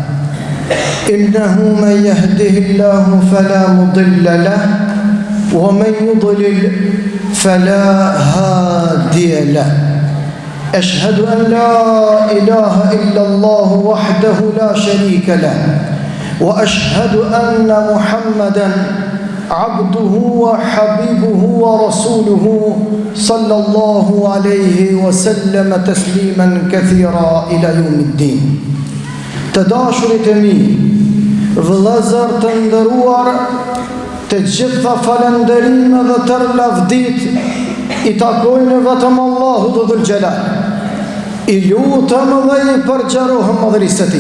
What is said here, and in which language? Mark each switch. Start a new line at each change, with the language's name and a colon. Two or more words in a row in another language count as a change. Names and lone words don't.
Arabic: إنه من يهده الله فلا مضل له ومن يضلل فلا هادي له أشهد أن لا إله إلا الله وحده لا شريك له وأشهد أن محمدا عبده وحبيبه ورسوله صلى الله عليه وسلم تسليما كثيرا إلى يوم الدين.
Albanian: Të mi, vëllezër të nderuar, të gjitha falënderime dhe tërë lavdit i takojnë vetëm Allahut
Arabic: ذو الجلال.
Albanian: I lutëm dhe i përgjerohëm madhërisë e Tij.